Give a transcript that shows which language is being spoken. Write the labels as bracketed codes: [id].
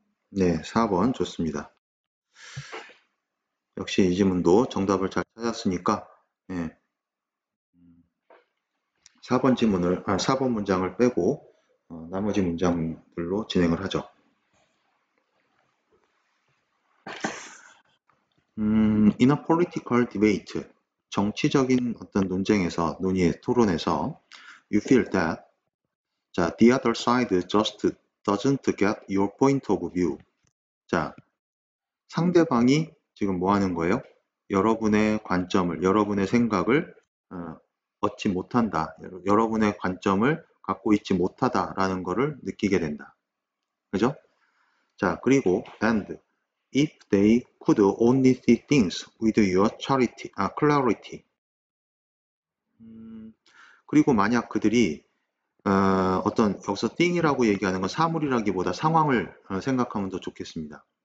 [ko] 네, 4번 좋습니다. 역시 이 지문도 정답을 잘 찾았으니까, 예, 4번 문장을 빼고, 나머지 문장들로 진행을 하죠. [en] In a political debate, [ko] 정치적인 어떤 논쟁에서, 토론에서, [en] you feel that, 자, the other side just doesn't get your point of view. [ko] 자, 상대방이 지금 뭐 하는 거예요? 여러분의 관점을, 여러분의 생각을 얻지 못한다. 여러분의 관점을 갖고 있지 못하다라는 것을 느끼게 된다. 그죠? 자, 그리고 [en] and if they could only see things with your clarity. [ko] 그리고 만약 그들이 어떤 여기서 thing이라고 얘기하는 건 사물이라기보다 상황을 생각하면 더 좋겠습니다.